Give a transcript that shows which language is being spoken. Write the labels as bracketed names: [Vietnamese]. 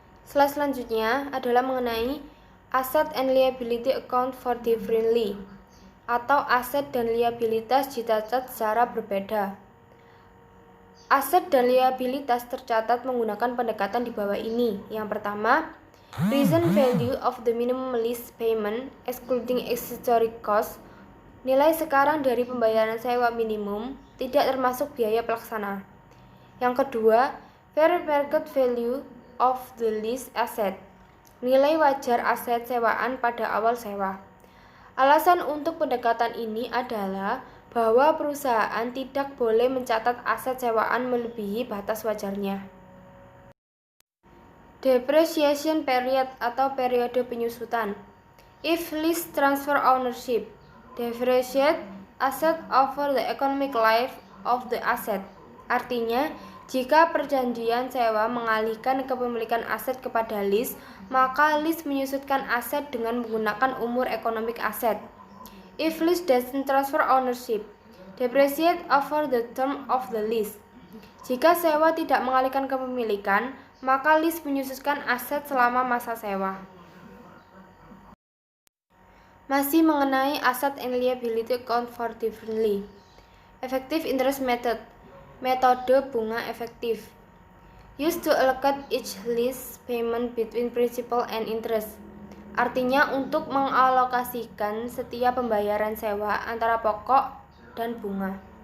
[Indonesian] Slide selanjutnya adalah mengenai [English] asset and liability account for differently, [Indonesian] atau aset dan liabilitas dicatat secara berbeda. Aset dan liabilitas tercatat menggunakan pendekatan di bawah ini. Yang pertama, [English] present value of the minimum lease payment excluding accessory cost. [Indonesian] Nilai sekarang dari pembayaran sewa minimum tidak termasuk biaya pelaksana. Yang kedua, [English] fair market value of the lease asset. [Indonesian] Nilai wajar aset sewaan pada awal sewa. Alasan untuk pendekatan ini adalah bahwa perusahaan tidak boleh mencatat aset sewaan melebihi batas wajarnya. [English] Depreciation period [Indonesian] atau periode penyusutan. [English] If lease transfer ownership, depreciate asset over the economic life of the asset. [Indonesian] Artinya, jika perjanjian sewa mengalihkan kepemilikan aset kepada lease, maka lease menyusutkan aset dengan menggunakan umur ekonomik aset. [English] If lease doesn't transfer ownership, depreciate over the term of the lease. [Indonesian] Jika sewa tidak mengalihkan kepemilikan, maka lease menyusutkan aset selama masa sewa. Masih mengenai [English] asset and liability account for differently. Effective interest method. [Indonesian] Metode bunga efektif. [English] Used to allocate each lease payment between principal and interest. [Indonesian] Artinya untuk mengalokasikan setiap pembayaran sewa antara pokok dan bunga.